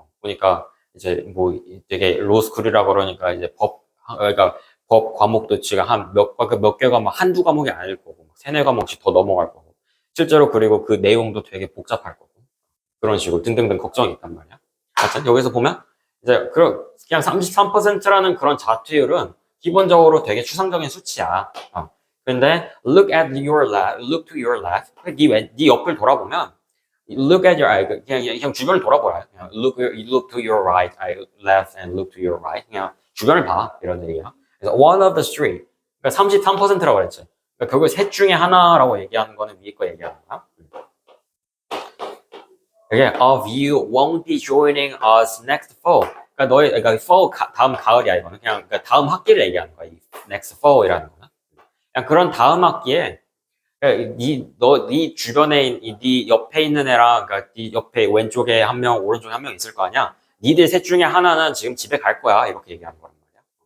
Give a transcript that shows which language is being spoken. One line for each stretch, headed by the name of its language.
Korean: 보니까 이제 뭐 되게 로스쿨이라 그러니까 이제 그러니까 법 과목도 지금 몇 개가 막 한두 과목이 아닐 거고 세네 과목씩 더 넘어갈 거고 실제로 그리고 그 내용도 되게 복잡할 거고 그런 식으로 등등등 걱정이 있단 말이야. 하여튼 여기서 보면 이제 그냥 33%라는 그런 자투율은 기본적으로 되게 추상적인 수치야. 근데
English: look to your left.
Korean: 네 옆을 돌아보면
English: look at your,
Korean: 그냥 주변을 돌아보라. 그냥
English: look to your right, left and look to your right.
Korean: 그냥 주변을 봐. 이런 얘기야. 그래서
English: one of the three.
Korean: 그러니까 33%라고 그랬지. 그러니까 결국 셋 중에 하나라고 얘기하는 거는 위에 거 얘기하는 거야. 이게
English: of you won't be joining us next fall.
Korean: 그러니까 그러니까 fall 다음 가을이야 이거는 그냥 그러니까 다음 학기를 얘기하는 거야. 이
English: next fall
Korean: 이라는 거는. 그냥 그런 다음 학기에 그러니까 네 주변에 네 옆에 있는 애랑 그러니까 네 옆에 왼쪽에 한 명, 오른쪽에 한 명 있을 거 아니야. 니들 셋 중에 하나는 지금 집에 갈 거야 이렇게 얘기하는 거란 말이야.